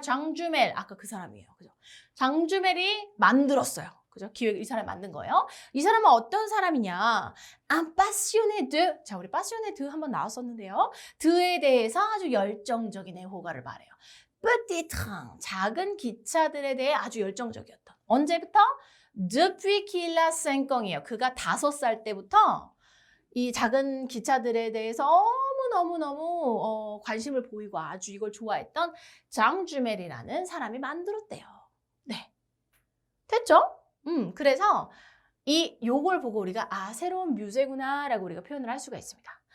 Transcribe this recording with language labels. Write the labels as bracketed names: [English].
[Korean] 장주멜. 아까 그 사람이에요. 그죠? 장주멜이 만들었어요. 그죠? 기획 이 사람이 만든 거예요. 이 사람은 어떤 사람이냐? [French] Un passionné de. [Korean] 자, 우리 [French] passionné de [Korean] 한번 나왔었는데요. 드에 대해서 아주 열정적인 애호가를 말해요. [French] Petit train. [Korean] 작은 기차들에 대해 아주 열정적이었던. 언제부터? [French] Depuis qu'il a 5 ans이에요. [Korean] 그가 5살 때부터 이 작은 기차들에 대해서 너무너무 관심을 보이고 아주 이걸 좋아했던 장주멜이라는 사람이 만들었대요. 네. 됐죠? 그래서 요걸 보고 우리가 새로운 뮤제구나 라고 우리가 표현을 할 수가 있습니다.